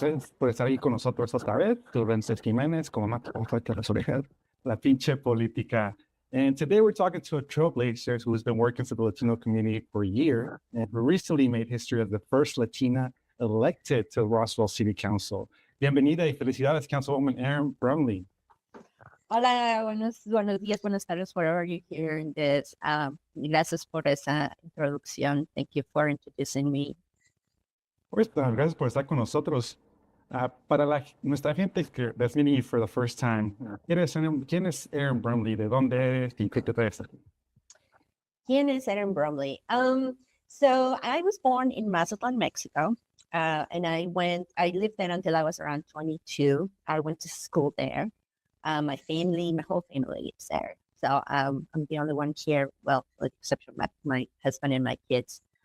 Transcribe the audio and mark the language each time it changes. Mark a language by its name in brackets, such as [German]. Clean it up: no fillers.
[Spanish] Gracias por estar ahí con nosotros otra vez. Tu Vences Jiménez, como mata las orejas, la pinche política. [English] And today we're talking to a trailblazer who's been working for the Latino community for a year and who recently made history as the first Latina elected to Roswell City Council. [Spanish] Bienvenida y felicidades, Councilwoman Erin Brumley. Hola, buenos días, buenas tardes, [English] wherever you're hearing this. [Spanish] Gracias por esa introducción. [English] Thank you for introducing me. [Spanish] Pues, gracias por estar con nosotros. Para nuestra gente que [English] that's meeting you for the first time, [Spanish] ¿quién es Erin Brumley? ¿De dónde eres y qué te traes aquí? ¿Quién es Erin Brumley? [English] So I was born in Mazatlan, Mexico, and I lived there until I was around 22. I went to school there. My whole family lives there. So I'm the only one here, well, with the exception of my husband and my kids.